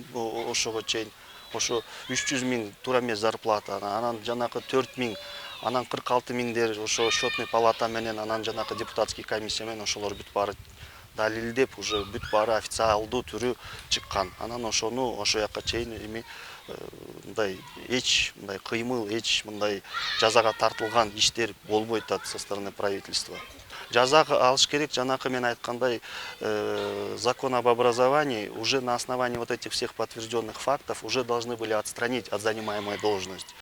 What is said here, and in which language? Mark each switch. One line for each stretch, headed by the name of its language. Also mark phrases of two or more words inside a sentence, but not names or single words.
Kyrgyz: Ошого чейин ошо 300 000 туура эмес зарплата, анан жанакы 4 000, анан 46 000дер ошо
Russian: счетный палата
Kyrgyz: менен, анан жанакы
Russian: депутатский комиссия
Kyrgyz: менен ошолор бүт баары далилдеп, уже бүт баары официалдуу түрү чыккан. Анан ошону ошо жакка чейин эми мындай эч мындай кыймыл, эч мындай жазага тартылган иштер болбой атат
Russian: со стороны правительства.
Kyrgyz: Жаза алыш керек, жанакы мен айткандай,
Russian: закон об образовании уже на основании вот этих всех подтвержденных фактов уже должны были отстранить от занимаемой должности.